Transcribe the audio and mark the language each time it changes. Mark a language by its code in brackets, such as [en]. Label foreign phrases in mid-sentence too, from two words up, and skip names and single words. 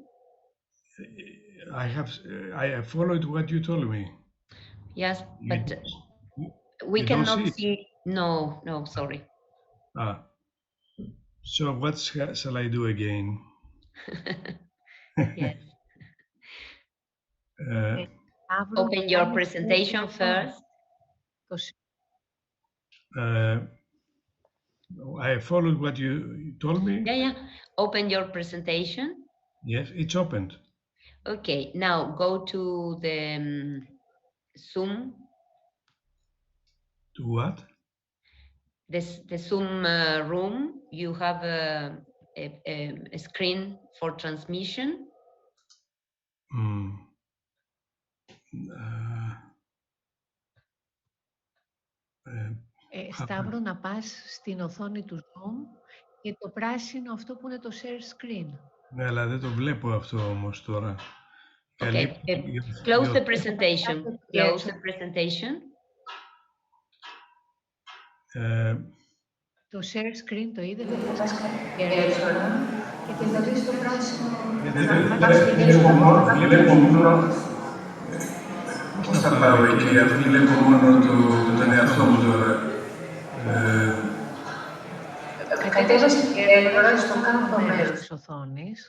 [en] I have followed what you told me. Yes, but we you don't cannot see it? No, sorry. So what shall I do again? Yes. [el] Αύριο [en] Open [el] να [en] your [el] κάνεις [en] presentation [el] αυτό. [en] first. I followed what you told me. Yeah. Open your presentation. Yes, it's opened. Okay, now go to the Zoom. To what? The Zoom room. You have a screen for transmission. [el] Σταύρο, να πας στην οθόνη του Zoom και το πράσινο αυτό που είναι το [en] share screen. [el] Ναι, αλλά δεν το βλέπω αυτό όμως τώρα. [en] Okay, close the presentation. Close the presentation. [el] Το [en] share screen [el] το είδε, δεν πας και θα δεις το πράσινο. Βλέπω μόνο... Πώς θα πάω εκεί, αφού βλέπω μόνο τον εαυτό μου τώρα. Κατέβασε και τώρα στο κάτω μέρος της οθόνης.